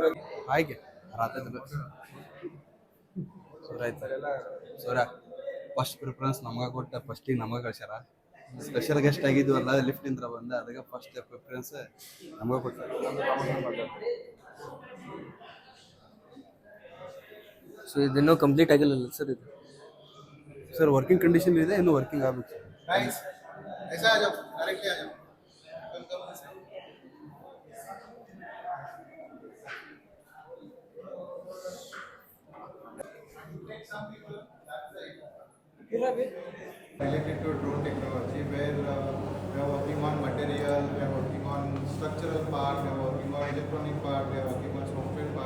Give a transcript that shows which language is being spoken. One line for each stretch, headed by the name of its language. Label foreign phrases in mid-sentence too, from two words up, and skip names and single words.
Kannada: ಹಾಗೆ ರಾತ್ರಿ ಸೂರ ಆಯ್ತು ಸೂರ
English: first preference
Kannada: ನಮ್ಗೆ ಕೊಟ್ಟ ಫಸ್ಟಿಗೆ ನಮಗೆ ಕಳ್ಸ್ಯಾರ.
English: special guest
Kannada: ಆಗಿದ್ವಲ್ಲ ಲಿಫ್ಟ್ ಇಂದ ಬಂದ, ಅದಕ್ಕೆ
English: first preference
Kannada: ನಮಗೆ ಕೊಟ್ಟಾರ. ಸೊ ಇದಿನ್ನೂ ಕಂಪ್ಲೀಟ್ ಆಗಿಲ್ಲ ಸರ್ ಇದು?
English: sir working condition
Kannada: ಇದೆ, ಇನ್ನು ವರ್ಕಿಂಗ್ ಆಗಬೇಕು.
Hindi: ऐसा आ जाओ डायरेक्टली आ जाओ
English: related to drone technology where we are working on material, we are working on structural part, we are working on electronic part, we are working on software part.